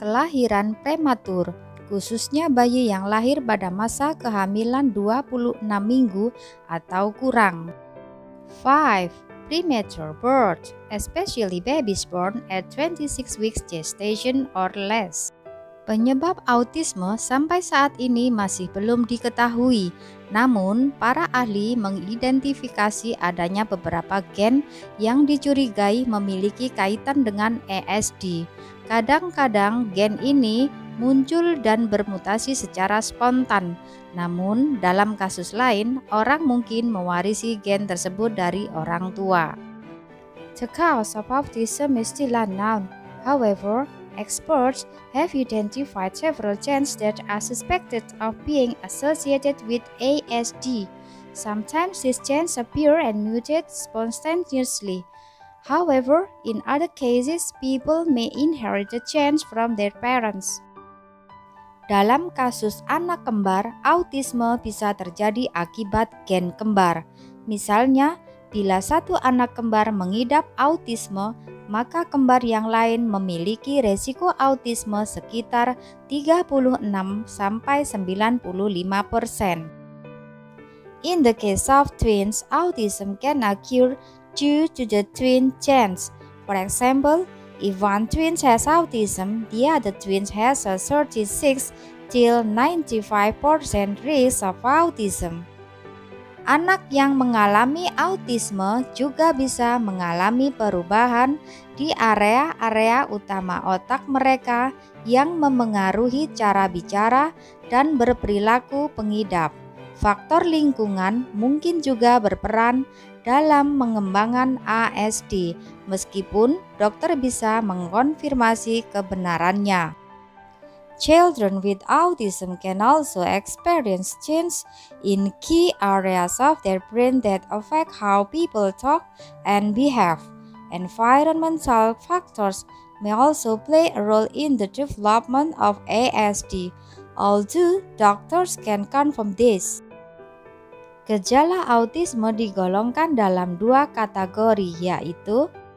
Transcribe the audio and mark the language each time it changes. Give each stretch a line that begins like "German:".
Indonesian: Kelahiran prematur, khususnya bayi yang lahir pada masa kehamilan 26 minggu atau kurang. 5.
English: Premature birth, especially babies born at 26 weeks gestation or less.
Indonesian: Penyebab autisme sampai saat ini masih belum diketahui, namun para ahli mengidentifikasi adanya beberapa gen yang dicurigai memiliki kaitan dengan ASD. Kadang-kadang gen ini muncul dan bermutasi secara spontan, namun dalam kasus lain, orang mungkin mewarisi gen tersebut dari orang tua.
English: The cause of autism is still unknown. However, experts have identified several genes that are suspected of being associated with ASD. Sometimes these genes appear and mutate spontaneously. However, in other cases, people may inherit the genes from their parents.
Indonesian: Dalam kasus anak kembar, autisme bisa terjadi akibat gen kembar. Misalnya, bila satu anak kembar mengidap autisme, maka kembar yang lain memiliki resiko autisme sekitar 36–95%.
English: In the case of twins, autism can occur due to the twin genes. For example, if one twin has autism, the other twin has a 36–95% risk of autism.
Indonesian: Anak yang mengalami autisme juga bisa mengalami perubahan di area-area utama otak mereka yang memengaruhi cara bicara dan berperilaku pengidap. Faktor lingkungan mungkin juga berperan dalam mengembangkan ASD, meskipun dokter bisa mengkonfirmasi kebenarannya.
English: Children with autism can also experience change in key areas of their brain that affect how people talk and behave. Environmental factors may also play a role in the development of ASD, although doctors can confirm this.
Indonesian: Gejala autisme digolongkan dalam 2 kategori, yaitu